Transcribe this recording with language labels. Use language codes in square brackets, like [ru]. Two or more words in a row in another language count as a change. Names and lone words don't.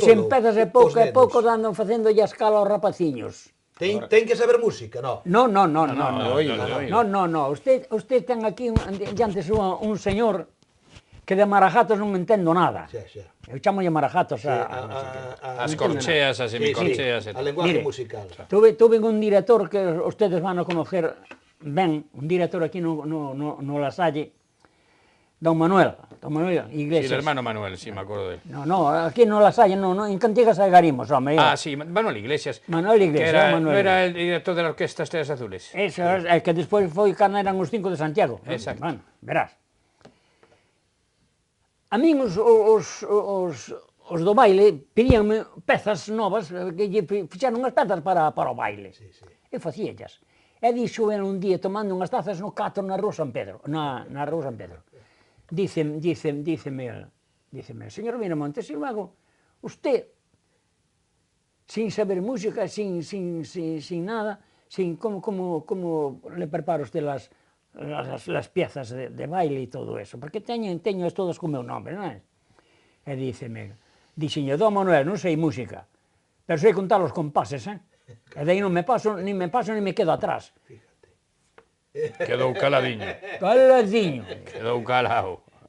[gl] Pois empezase pouco a pouco dando facendo a escala aos rapaciños. Ten que saber música, non? Non. Usted ten aquí diante súa un señor que de marajatos non entendo nada. Eu chamolle marajatos as corcheas, as semicorcheas. [es] A lenguaje musical. Tuve un director que ustedes van a conocer ben, un director aquí no La Salle, Don Manuel Iglesias. Sí, el hermano Manuel, sí, me acuerdo de él. [gl] No, aquí no La Salle, en Cantigas Algarimos, home. Sí, Manuel Iglesias. Manuel Iglesias, [es] ¿No era el director de la Orquesta Estrellas Azules? [gl] Eso, é que despois foi cando eran os 5 de Santiago. Exacto. [es] Bueno, verás. [gl] A min os do baile pedíanme pezas novas, que lle fixeron unhas pezas para o baile. E facíallas. E dixo un día tomando unhas tazas no Catro na Rúa San Pedro, na Rúa San Pedro. Díceme, señor Miramontes, e logo, [es] usted, sin saber música, sin nada, como le prepara usted las piezas de baile e todo eso? [gl] Porque teño todos co meu nombre, non é? E dixeño, Don Manuel, non sei música, pero sei contar os compases, E de aí non me paso, nin me quedo atrás. Quedou caladiño. Caladiño. Quedou calado.